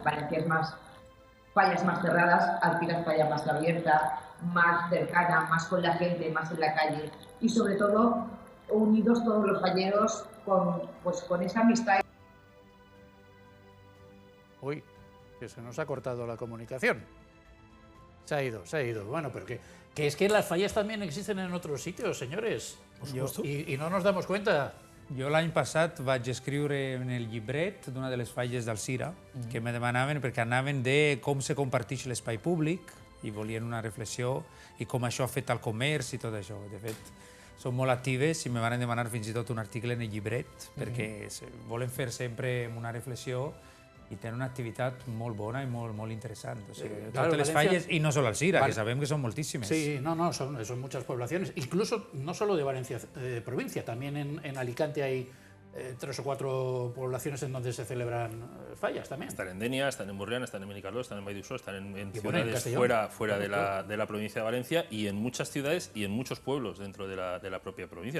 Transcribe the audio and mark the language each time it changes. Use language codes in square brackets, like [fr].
[es] Valencia es más fallas más cerradas, Algeciras falla más abierta, más cercana, más con la gente, más en la calle y sobre todo unidos todos los falleros con esa amistad. Uy, que se nos ha cortado la comunicación. Se ha ido. Bueno, pero que es que las fallas también existen en otros sitios, señores. I no nos damos cuenta. [ca] Jo l'any passat vaig escriure en el llibret d'una de les falles d'Alzira que me demanaven perquè anaven de com se comparteix l'espai públic i volien una reflexió i com això ha fet al comerç i tot això. De fet, són molt actives i me van demanar fins i tot un article en el llibret perquè volen fer sempre una reflexió i tenen una activitat molt bona i molt interessant. O sigui, totes les falles, y no solo Alzira, que sabem que son moltíssimes. [es] Sí, son muchas poblaciones. Incluso no solo de Valencia provincia, también en Alicante hay 3 o 4 poblaciones en donde se celebran fallas también. Están en Denia, están en Burriana, están en Benicarló, están en Valldiosó, están en ciudades bueno, fuera de la provincia de Valencia y en muchas ciudades y en muchos pueblos dentro de la propia provincia.